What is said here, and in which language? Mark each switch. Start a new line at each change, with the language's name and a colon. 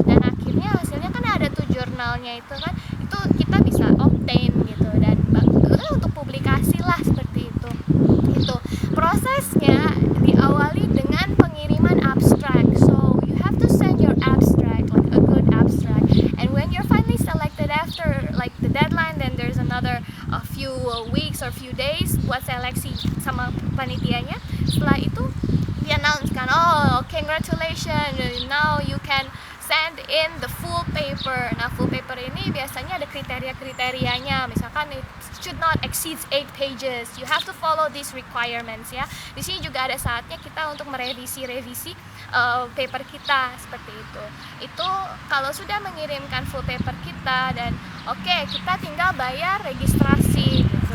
Indonesian: Dan akhirnya hasilnya kan ada tuh jurnalnya itu kan, itu kita bisa
English: obtain
Indonesian: gitu, dan untuk publikasi lah, seperti itu. Itu prosesnya diawali dengan pengiriman abstract.
English: So you have to send your abstract, like a good abstract, and when you're finally selected after like the deadline, then there's another few weeks or few days
Indonesian: buat seleksi sama panitianya. Setelah itu dia announce kan,
English: oh congratulations, now you can send in the full paper.
Indonesian: Nah, full paper ini biasanya ada kriteria-kriterianya. Misalkan
English: it should not exceed 8 pages. You have to follow these requirements ya.
Indonesian: Di sini juga ada saatnya kita untuk merevisi paper kita, seperti itu. Itu kalau sudah mengirimkan full paper kita, dan oke, kita tinggal bayar registrasi gitu.